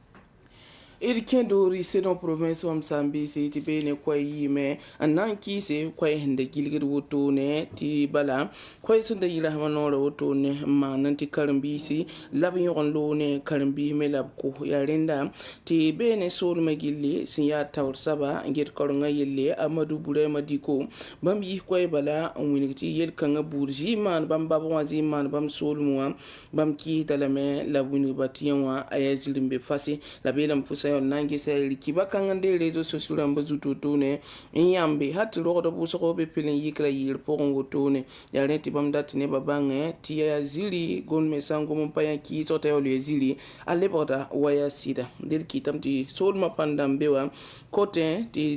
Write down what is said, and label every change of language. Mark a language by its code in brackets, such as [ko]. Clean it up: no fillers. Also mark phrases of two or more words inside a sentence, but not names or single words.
[mos] d kẽndori sedõ province wã Msambisi tɩ beene koɛɛ yɩɩme n na n kɩɩse koɛɛ sẽn da gilgd wotone tɩ bala koɛɛ sẽn da yɩlsmã noorã wotone n maan n tɩ karen-biisi la b yõg n loone karen-biis me la b kʋs yaa rẽnda tɩ beene soolmã gilli sẽn yaa taoor saba n get kaorengã yelle Amadou Burema Diko bãmb yis koɛɛ bala n wilg tɩ yel-kãngã buud zɩɩ maan bãmb bab wã zɩɩ maan bãmb soolm wã bãmb kɩɩsda lame la wilgba tɩ yẽ wã a yaa zĩr n be fase la beelame fʋsa na n gesa rɩkɩba kãng n de [fr] réseau sociaux [mos] rãmbã zut wotone n yãmbe ha tɩ rogd b wʋsgo be pel n yɩkra yɩɩr pʋgẽ wotone yaa rẽ tɩ bãmb dat tɩ nebã bãngẽ tɩ yaa ziri gom me sã n gom n pa yã kɩɩsg t'a yaool yaa ziri a lebgda wa yaa sɩda del kɩtame tɩ soolmã pãnda n be wa kotẽ tɩ